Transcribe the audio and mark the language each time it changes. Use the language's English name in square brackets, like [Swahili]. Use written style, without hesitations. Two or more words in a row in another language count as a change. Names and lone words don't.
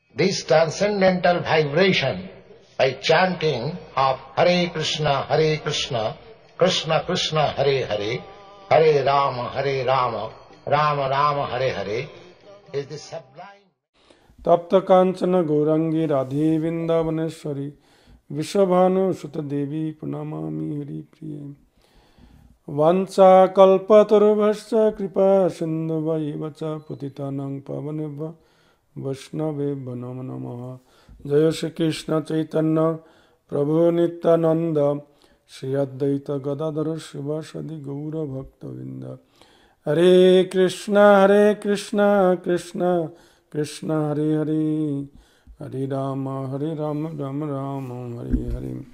[English] this transcendental vibration by chanting of Hare Krishna, Krishna Krishna, Hare Hare, Hare Rama, Rama Rama, Hare Hare is the sublime. [Sanskrit] তপ্ত কাঞ্চন গৌরাঙ্গী রাধে বৃন্দাবনেশ্বরী বিশ্বভানু সুত দেবী প্রণমামি হরিপ্রিয়ে বাঞ্ছা কল্পতরুভ্যশ্চ কৃপা সিন্ধুভৈব চ পতিতানাং পাবনেভ্যো বৈষ্ণবেভ্যো নমো নমঃ। জয় শ্রীকৃষ্ণ চৈতন্য প্রভু নিত্যানন্দ শ্রী অদ্বৈত গদাধর শিবাসাদি গৌরভক্তবৃন্দ। হরে কৃষ্ণ কৃষ্ণ কৃষ্ণ হরে হরে, হরে রাম রাম রাম হরে হরে।